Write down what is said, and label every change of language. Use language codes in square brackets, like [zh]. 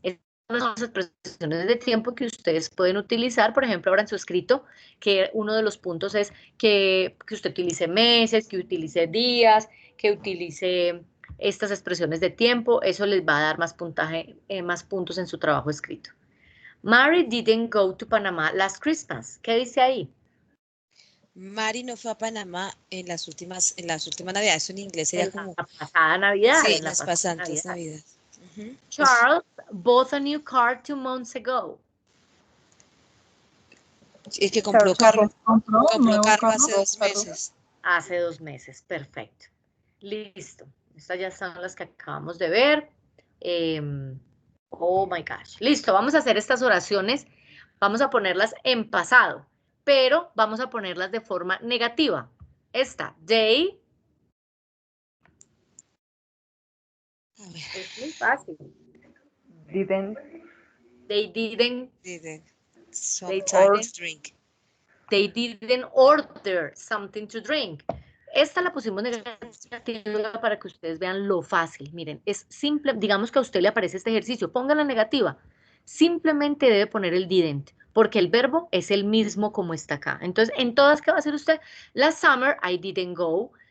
[es] Estas son las expresiones de tiempo que ustedes pueden utilizar, por ejemplo, ahora en su escrito, que uno de los puntos es que usted utilice meses, que utilice días, que utilice estas expresiones de tiempo, eso les va a dar más puntaje, más puntos en su trabajo escrito. [en] Mary didn't go to Panama last Christmas. [es] ¿Qué dice ahí? Mari no fue a Panamá en las últimas navidades. Eso en inglés sería como... La pasada Navidad. Sí, en las pasantes navidades. [en] Charles bought a new car 2 months ago. [es] El que compró carro. Compró Carro hace 2 meses. Hace 2 meses, perfecto. Listo. Estas ya son las que acabamos de ver. [en] Oh my gosh. [es] Listo, vamos a hacer estas oraciones. Vamos a ponerlas en pasado, pero vamos a ponerlas de forma negativa. Esta, they. Es muy fácil. [en] Didn't. They didn't. Sometimes drink. They didn't order something to drink. [es] Esta la pusimos negativa para que ustedes vean lo fácil. Miren, es simple, digamos que a usted le aparece este ejercicio, póngala negativa. Simplemente debe poner el didn't, porque el verbo es el mismo como está acá. Entonces, en todas, ¿qué va a hacer usted? [en] Last summer, I didn't go.